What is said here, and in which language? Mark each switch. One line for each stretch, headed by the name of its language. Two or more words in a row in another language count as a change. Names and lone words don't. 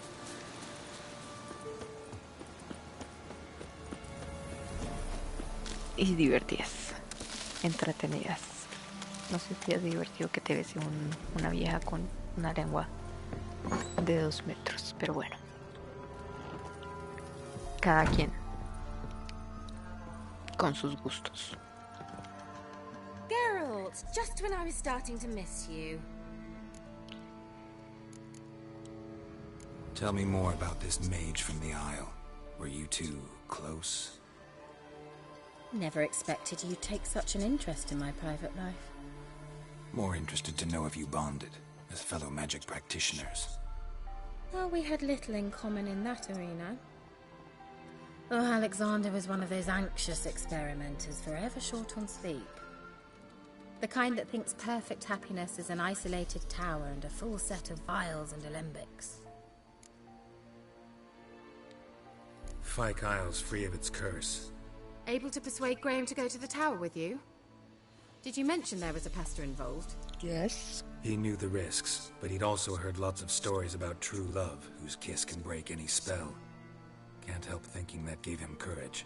Spanish: Y divertidas, entretenidas. No sé si es divertido que te ves una vieja con una lengua de 2 metros, pero bueno. Cada quien con sus gustos.
English: Geralt, just when I was starting to miss you. Tell me more about this mage from the Isle. Were you two close? Never expected you'd take such an interest in my private life. More interested to know if you bonded as fellow magic practitioners. Well, we had little in common in that arena. Oh, Alexander was one of those anxious experimenters, forever short on sleep. The kind that thinks perfect happiness is an isolated tower and a full set of vials and alembics. Fyke Isle's free of its curse. Able to persuade Graham to go to the tower with you? Did you mention there was a pester involved? Yes. He knew the risks, but he'd also heard lots of stories about true love, whose kiss can break any spell. Can't help thinking that gave him courage.